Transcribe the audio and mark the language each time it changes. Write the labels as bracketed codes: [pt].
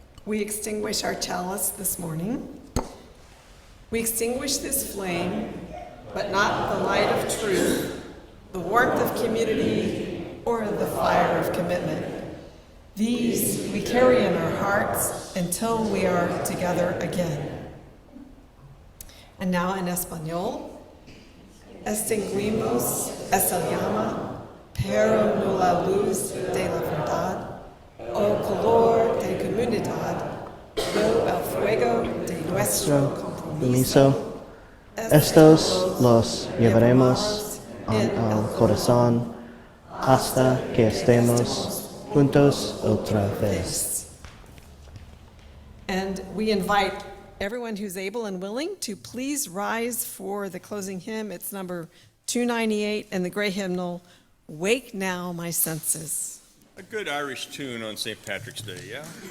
[en] We extinguish our chalice this morning. We extinguish this flame, but not the light of truth, the warmth of community, or the fire of commitment. These we carry in our hearts until we are together again. And now in [es] Español, extinguimos esa llama, pero no la luz de la verdad, o calor de comunidad, no el fuego de nuestro compromiso. Estos los llevaremos al corazón hasta que estemos juntos otra vez. [en] And we invite everyone who's able and willing to please rise for the closing hymn. It's number 298 and the gray hymnal, Wake Now My Senses. A good Irish tune on St. Patrick's Day, yeah?